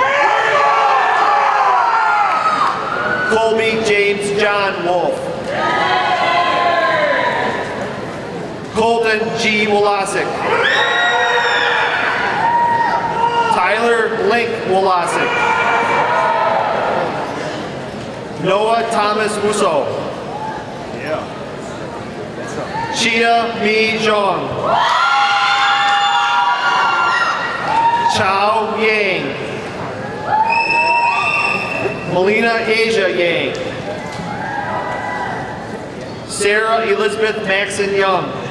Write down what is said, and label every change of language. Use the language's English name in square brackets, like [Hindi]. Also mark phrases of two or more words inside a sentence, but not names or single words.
[English] Colby James John Wolf. Colton G. Wolasic. Tyler Link Wolasic. Noah Thomas Musso. Chia Mi Zhang. Chao Yang. Melina Asia Yang. Sarah Elizabeth Maxon Young.